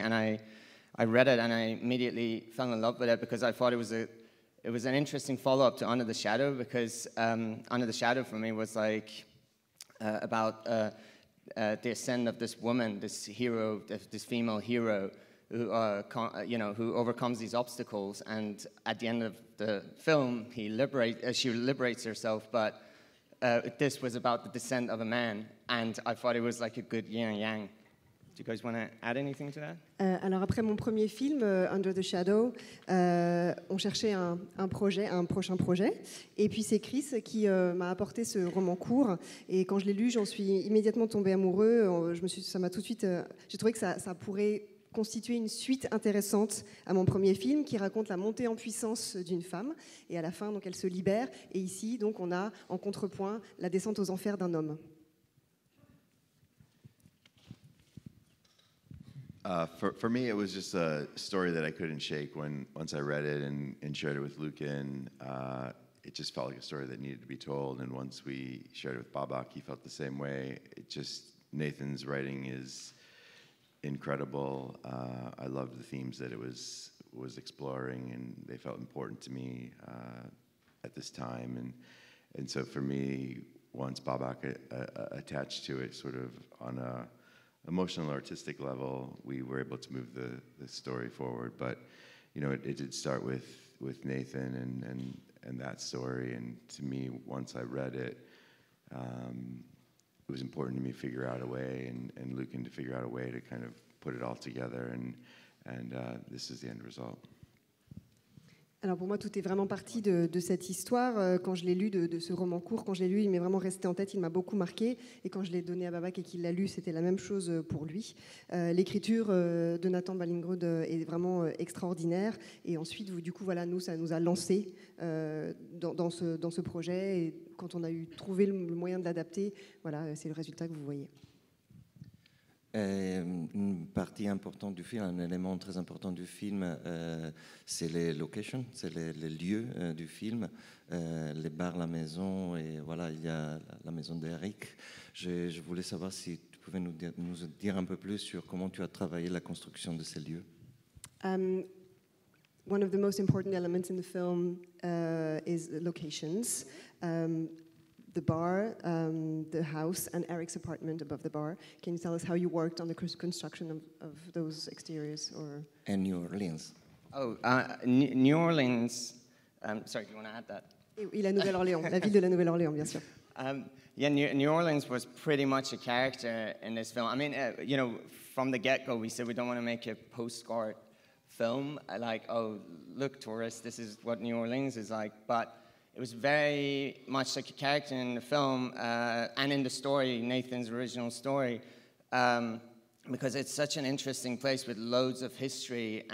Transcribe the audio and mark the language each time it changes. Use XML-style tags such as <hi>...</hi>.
<en>And I read it and I immediately fell in love with it because I thought it was an interesting follow-up to Under the Shadow, because Under the Shadow for me was like about the ascent of this woman, this hero, this female hero who overcomes these obstacles, and at the end of the film she liberates herself, but this was about the descent of a man, and I thought it was like a good yin and yang. Do you guys want to add anything to that?</en> <fr>Alors après mon premier film, Under the Shadow, on cherchait un prochain projet, et puis c'est Chris qui m'a apporté ce roman court, et quand je l'ai lu, j'en suis immédiatement tombée amoureux. J'ai trouvé que ça pourrait constituer une suite intéressante à mon premier film, qui raconte la montée en puissance d'une femme, et à la fin, donc, elle se libère, et ici, donc, on a en contrepoint la descente aux enfers d'un homme.</fr> <en>For me, it was just a story that I couldn't shake. Once I read it and shared it with Lucan, it just felt like a story that needed to be told. And once we shared it with Babak, he felt the same way. Nathan's writing is incredible. I loved the themes that it was exploring, and they felt important to me at this time. And so for me, once Babak attached to it, sort of on a emotional, artistic level, we were able to move the story forward. But it did start with Nathan and that story. And to me, once I read it, it was important to me to figure out a way, and Lucan to figure out a way to kind of put it all together. And this is the end result.</en> <fr>Alors pour moi, tout est vraiment parti de cette histoire. Quand je l'ai lu, de ce roman court, quand je l'ai lu, il m'est vraiment resté en tête, il m'a beaucoup marqué. Et quand je l'ai donné à Babak et qu'il l'a lu, c'était la même chose pour lui. L'écriture de Nathan Ballingrud est vraiment extraordinaire. Et ensuite, du coup, voilà, ça nous a lancés dans ce projet. Et quand on a trouvé le moyen de l'adapter, voilà, c'est le résultat que vous voyez. Une partie importante du film, un élément très important du film, c'est les locations, c'est les lieux du film, les bars, la maison, et voilà, il y a la maison d'Eric. Je voulais savoir si tu pouvais nous dire un peu plus sur comment tu as travaillé la construction de ces lieux.</fr> <en>One of the most important elements in the film is locations. The bar, the house, and Eric's apartment above the bar. Can you tell us how you worked on the construction of those exteriors? And New Orleans. Oh, New Orleans. Sorry, do you want to add that?</en> <fr>Et la Nouvelle-Orléans, la ville de la Nouvelle-Orléans, bien sûr.</fr> <en>Yeah, New Orleans was pretty much a character in this film. I mean, from the get-go, we said we don't want to make a postcard film. Like, oh, look, tourists, this is what New Orleans is like. But it was very much like a character in the film and in the story, Nathan's original story, because it's such an interesting place with loads of history.</en>